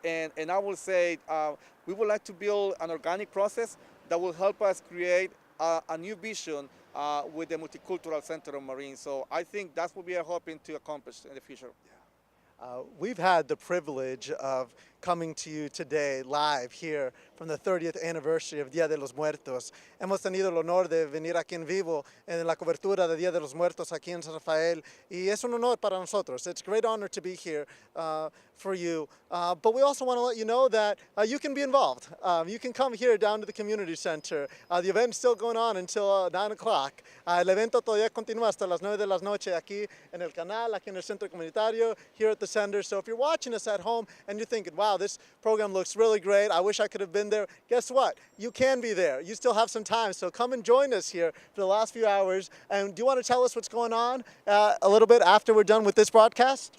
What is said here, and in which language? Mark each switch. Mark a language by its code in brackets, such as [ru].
[en] And I will say we would like to build an organic process that will help us create a new vision with the Multicultural Center of Marin. So I think that's what we are hoping to accomplish in the future. We've had the privilege of coming to you today live here from the 30th anniversary of Día de los Muertos. [es] Hemos tenido el honor de venir aquí en vivo en la cobertura de Día de los Muertos aquí en San Rafael, y es un honor para nosotros. [en] It's a great honor to be here for you, but we also want to let you know that you can be involved. You can come here down to the community center. The event's still going on until 9 o'clock. [es] El evento todavía continúa hasta las 9 de la noche aquí en el Canal, aquí en el centro comunitario, [en] here at the center. So if you're watching us at home and you're thinking, wow, this program looks really great, I wish I could have been there, guess what? You can be there. You still have some time, so come and join us here for the last few hours. And do you want to tell us what's going on a little bit after we're done with this broadcast?